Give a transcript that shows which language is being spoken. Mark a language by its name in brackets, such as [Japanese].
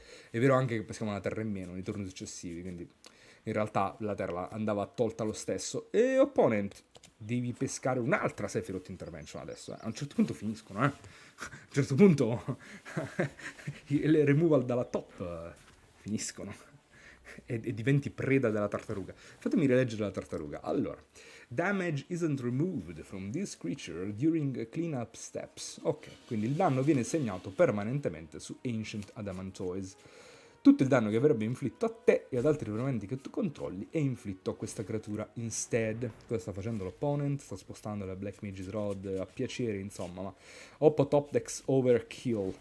[Italian] È vero anche che peschiamo una terra in meno nei turni successivi, quindi in realtà la terra andava tolta lo stesso. E opponent, devi pescare un'altra Sephiroth Intervention adesso. A un certo punto finiscono, eh. A un certo punto le removal dalla top finiscono. E diventi preda della tartaruga. Fatemi rileggere la tartaruga. [English] Allora, damage isn't removed from this creature during cleanup steps. [Italian] Ok, quindi il danno viene segnato permanentemente su Ancient Adamantoise. Tutto il danno che avrebbe inflitto a te e ad altri elementi che tu controlli è inflitto a questa creatura instead. Cosa sta facendo l'opponent? Sta spostando la Black Mage's Rod a piacere, insomma, ma Oppo Top Decks Overkill.